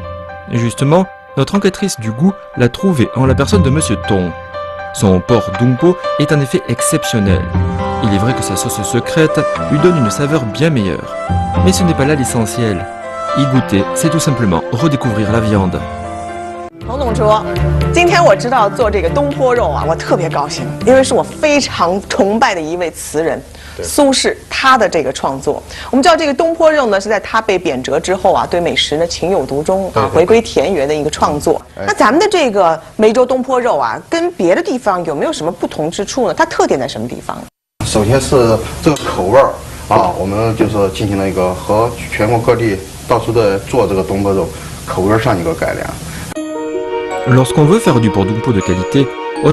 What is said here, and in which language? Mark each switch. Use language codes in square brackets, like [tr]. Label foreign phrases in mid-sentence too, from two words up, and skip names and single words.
[fr] Justement, notre enquêtrice du goût l'a trouvé en la personne de Monsieur Tong. Son porc dung po est en effet exceptionnel. Il est vrai que sa sauce secrète lui donne une saveur bien meilleure. Mais ce n'est pas là l'essentiel. Y goûter, c'est tout simplement redécouvrir la viande. [zh] 彭董卓，今天我知道做这个东坡肉啊，我特别高兴，因为是我非常崇拜的一位词人苏轼他的这个创作。我们知道这个东坡肉呢，是在他被贬谪之后啊，对美食呢情有独钟啊，回归田园的一个创作。那咱们的这个梅州东坡肉啊，跟别的地方有没有什么不同之处呢？它特点在什么地方？首先是这个口味儿啊，我们就是进行了一个和全国各地到处的做这个东坡肉，口味上一个改良。 [fr] Lorsqu'on veut faire du porc dung po de qualité,